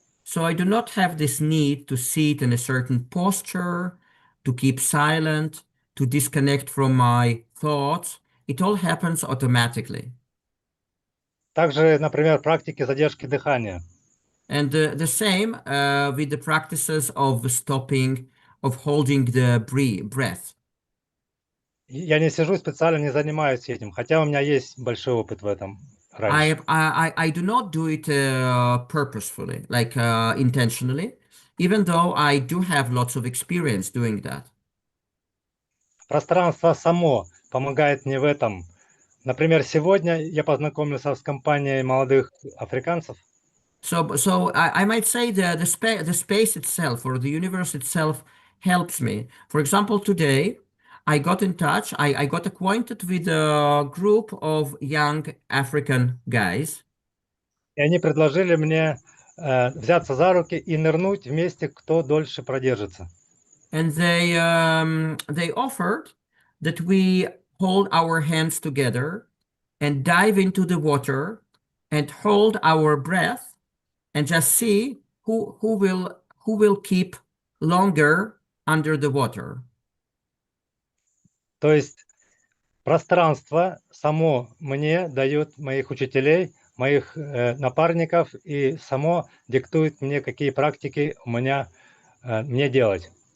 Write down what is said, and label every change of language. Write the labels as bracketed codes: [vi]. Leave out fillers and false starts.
[en] So I do not have this need to sit in a certain posture, to keep silent, to disconnect from my thoughts. It all happens automatically. [ru] Также, например, практики задержки дыхания. [en] And the same with the practices of stopping, of holding the breath. [ru] Я не сижу специально, не занимаюсь этим, хотя у меня есть большой опыт в этом раньше. [en] I do not do it purposefully, like intentionally, even though I do have lots of experience doing that. [ru] Пространство само помогает мне в этом. Например, сегодня я познакомился с компанией молодых африканцев. [en] So I might say the space itself or the universe itself helps me. For example, today I got in touch, I got acquainted with a group of young African guys. [ru] И они предложили мне взяться за руки и нырнуть вместе, кто дольше продержится. [en] And they offered that we hold our hands together and dive into the water and hold our breath and just see who will keep longer under the water. [ru] То есть пространство само мне дает моих учителей, моих напарников и само диктует мне, какие практики мне делать.